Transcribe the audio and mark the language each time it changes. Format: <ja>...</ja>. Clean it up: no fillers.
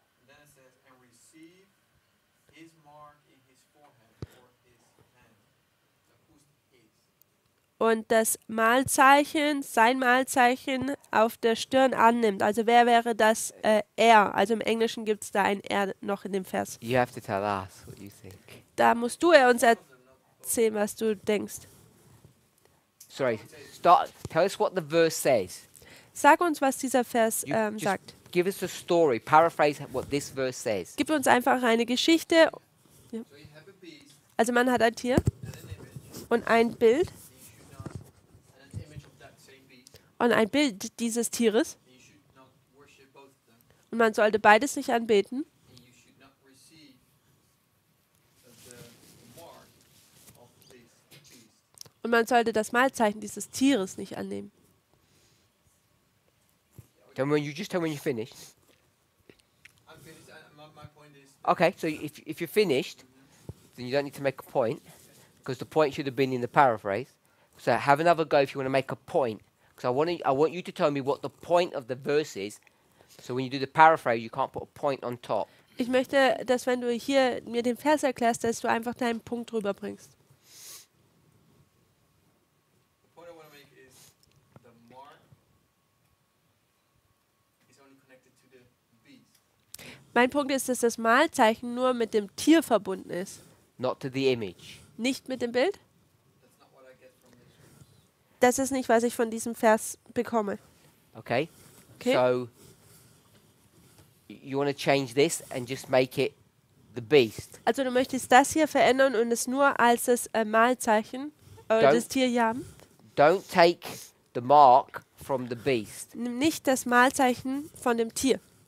<en>then it says, and receive his mark in his forehead or his hand. Who's his?</en> <de>und das Malzeichen, sein Malzeichen auf der Stirn annimmt. Also wer wäre das er? Also im Englischen gibt es da ein er noch in dem Vers.</de> <en>You have to tell us what you think.</en> <de>Da musst du uns erzählen, was du denkst.</de> <en>Sorry, start. Tell us what the verse says.</en> <de>Sag uns, was dieser Vers</de> <en>Just</en> <de>sagt.</de> <en>give us a story. Paraphrase what this verse says.</en> <de>Gib uns einfach eine Geschichte.</de> <en>So you have a beast</en> <de>Also man hat ein Tier</de> <en>and an image,</en> <de>und ein Bild</de> <en>and you should not, and an image of that same beast,</en> <de>und ein Bild dieses Tieres.</de> <en>and you should not worship both of them,</en> <de>Und man sollte beides nicht anbeten.</de> <en>and you should not receive the mark of this beast.</en> <de>Und man sollte das Malzeichen dieses Tieres nicht annehmen.</de> <en>Tell me when you just tell me when you're finished. I'm finished. My point is, Okay, so if you're finished, then you don't need to make a point, because the point should have been in the paraphrase. So have another go if you want to make a point, because I want you to tell me what the point of the verse is. So when you do the paraphrase, you can't put a point on top.</en> <de>Ich möchte, dass wenn du hier mir den Vers erklärst, dass du einfach deinen Punkt rüberbringst.</de> <en>the point I want to make is the mark is only connected to the beast.</en> <de>Mein Punkt ist, dass das Malzeichen nur mit dem Tier verbunden ist,</de> <en>Not to the image.</en> <de>nicht mit dem Bild.</de> <en>That's not what I get from this verse.</en> <de>Das ist nicht, was ich von diesem Vers bekomme.</de> <en>Okay? Okay. So you want to change this and just make it the beast.</en> <de>Also du möchtest das hier verändern und es nur als das Malzeichen oder</de> <en>Don't-</en> <de>das Tier haben.</de> <en>Don't take the mark from the beast.</en> <de>Nimm nicht das Malzeichen von dem Tier.</de>